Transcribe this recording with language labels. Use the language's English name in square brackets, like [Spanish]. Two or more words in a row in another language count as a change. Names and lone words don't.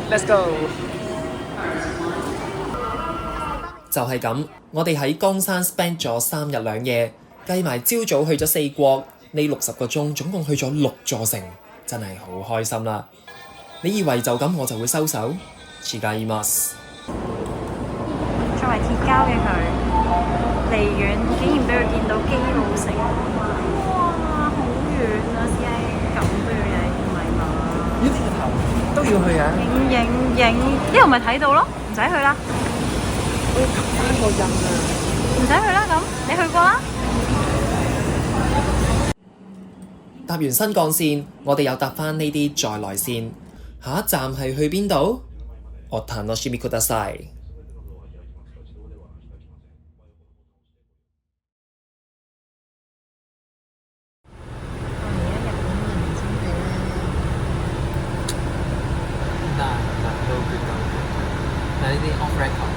[Cantonese] go！就係咁，我哋喺江山 spend 咗3日2夜，計埋朝早去咗4國，呢60個鐘總共去咗6座城，真係好開心啦！你以為就咁我就會收手？ [Japanese] 違います。 [Cantonese] 作為鐵膠嘅佢，離遠竟然俾佢見到基路城，哇！好遠啊，師兄，咁都要影，唔係嘛？呢個頭都要去啊！影，呢度咪睇到咯，唔使去啦。我要撳翻個印啊！唔使去啦，咁你去過啦？搭完新幹線，我哋又搭返呢啲在來線，下一站係去邊度？ [Japanese] お楽しみください。 [Cantonese] 呢啲 [English] off record，